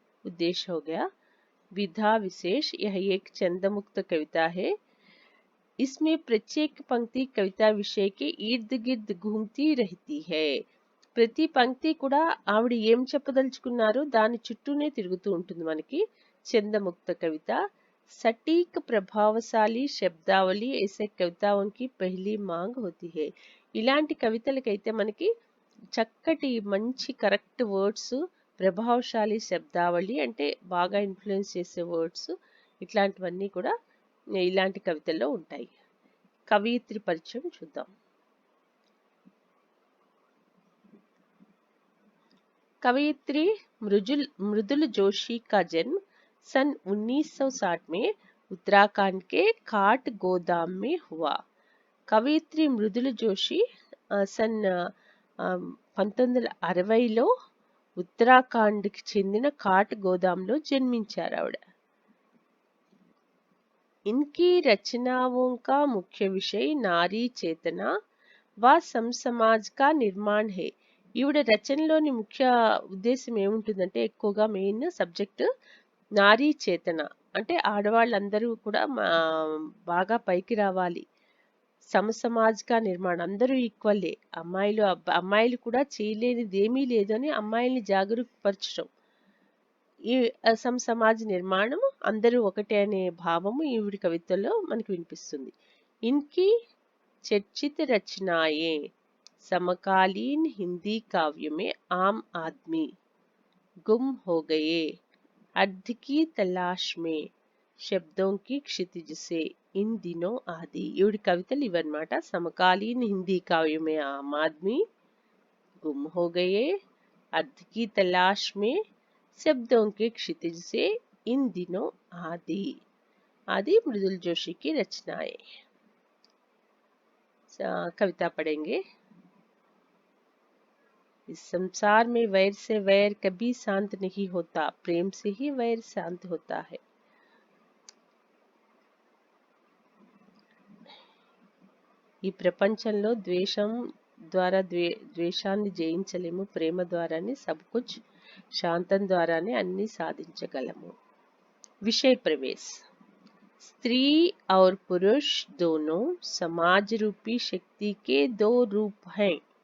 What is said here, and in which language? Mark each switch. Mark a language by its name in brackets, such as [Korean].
[Hindi] उद्देश्य हो गया. विधा विशेष, यह एक छंदमुक्त कविता है. इसमें प्रत्येक पंक्ति कविता विषय के इर्द गिर्द घूमती रहती है. [Telugu] ప్రతి పంక్తి కూడా ఆవిడ ఏం చెప్పదలుచుకున్నారో దాని చుట్టూనే తిరుగుతూ ఉంటుంది మనకి. చందముక్త కవిత. [Hindi] सटीक प्रभावशाली शब्दावली ऐसे कविताओं की पहली मांग होती है. [Telugu] ఇలాంటి కవితలకైతే మనకి చక్కటి మంచి కరెక్ట్ వర్డ్స్, ప్రభావశాలి శబ్దావళి అంటే బాగా ఇన్ఫ్లుయెన్స్ చేసే వర్డ్స్, ఇట్లాంటివన్నీ కూడా ఇలాంటి కవితల్లో ఉంటాయి. కవయిత్రి పరిచయం చూద్దాం. [Hindi] कवयित्री मृदुल जोशी का जन्म सन 1960 में उत्तराखंड के काठ गोदाम में हुआ. [Telugu] కవయిత్రి మృదుల జోషి సన్ 1960లో ఉత్తరాఖండ్కి చెందిన కాట్ గోదాంలో జన్మించారు ఆవిడ. [Hindi] इनकी रचनाओं का मुख्य विषय नारी चेतना व समाज का निर्माण है. [Telugu] ఈవిడ రచనలోని ముఖ్య ఉద్దేశం ఏముంటుందంటే ఎక్కువగా మెయిన్ సబ్జెక్ట్ నారీ చేతన అంటే ఆడవాళ్ళందరూ కూడా బాగా పైకి రావాలి, సమసమాజిక నిర్మాణం, అందరూ ఈక్వల్లే, అమ్మాయిలు కూడా చేయలేనిది ఏమీ లేదని అమ్మాయిల్ని జాగరూకపరచడం, ఈ సమాజ నిర్మాణం, అందరూ ఒకటే అనే భావము ఈవిడి కవితల్లో మనకు వినిపిస్తుంది. [Hindi] ఇన్కి చర్చిత రచనాయే समकालीन हिंदी काव्य में आम आदमी, गुम हो गए, अर्थ की तलाश में, शब्दों की क्षितिज से, इन दिनों आदि. [Telugu] ఈవిడి కవితలు ఇవన్నమాట. [Hindi] సమకాలీన హిందీ కావ్య में आम आदमी, गुम हो गए, अर्थ की तलाश में, शब्दों के क्षितिज से, इन दिनों आदि. आदि मृदुल जोशी की रचनाएं. कविता पढ़ेंगे. इस संसार में वैर से वैर कभी शांत नहीं होता, प्रेम से ही वैर शांत होता है. [Telugu] ఈ ప్రపంచంలో ద్వేషం ద్వారా ద్వేషాన్ని జయించలేము, ప్రేమ ద్వారానే [Hindi] सब कुछ, [Telugu] శాంతం ద్వారానే అన్ని సాధించగలము. [Hindi] विषय प्रवेश. स्त्री और पुरुष दोनों समाज रूपी शक्ति के दो रूप हैं.